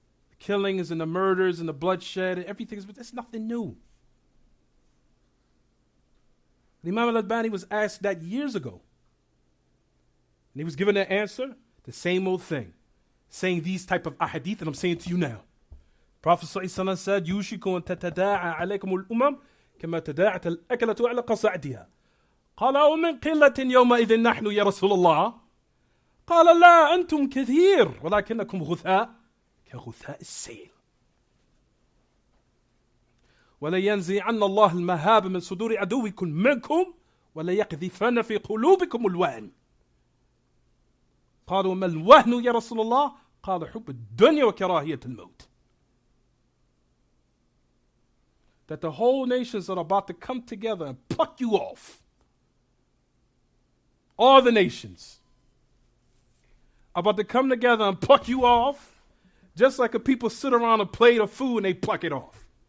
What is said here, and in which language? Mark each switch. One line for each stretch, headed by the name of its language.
English: The killings and the murders and the bloodshed and everything, it's nothing new. Imam al-Albani was asked that years ago. And he was given an answer, the same old thing. Saying these type of ahadith that I'm saying to you now. Prophet ﷺ said,
Arabic: يُوشِكُ أَن تَتَدَاعَ عَلَيْكُمُ الْأُمَمْ كَمَا تَدَاعَتَ الْأَكَلَةُ عَلَى قَصَعْدِهَا قال ومن قلة يومئذ نحن يا رسول الله قال لا أنتم كثير ولكنكم غثاء كغثاء السيل ولينزعن الله المهاب من صدور عدوكم منكم وليقذفن في قلوبكم الوهن قالوا ما الوهن يا رسول الله قال حب الدنيا وكراهية الموت.
English: That the whole nations are about to come together and pluck you off. All the nations are about to come together and pluck you off, just like a people sit around a plate of food and they pluck it off.